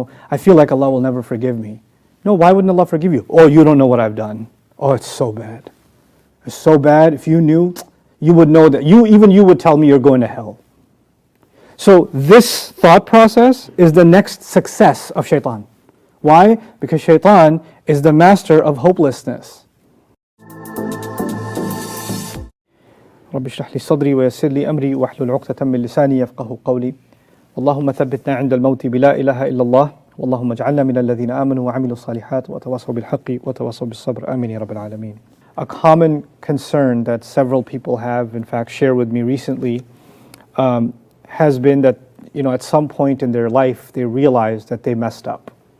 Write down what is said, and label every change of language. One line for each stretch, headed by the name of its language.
English: I feel like Allah will never forgive me. No, why wouldn't Allah forgive you? Oh, you don't know what I've done. Oh, it's so bad. It's so bad. If you knew, you would know that. Even you would tell me you're going to hell. So this thought process is the next success of shaitan. Why? Because shaitan is the master of hopelessness.
Arabic: رب اشرح لي صدري ويسر لي أمري واحلل عقدة من لساني يفقهوا قولي اللهم ثبتنا عند الموت بلا إله إلا الله اللهم اجعلنا من الذين آمنوا وعملوا الصالحات وتواصوا بالحق وتواصوا بالصبر آمين يا رب العالمين.
English: A common concern that several people have, in fact, shared with me recently, has been that at some point in their life they realized that they messed up.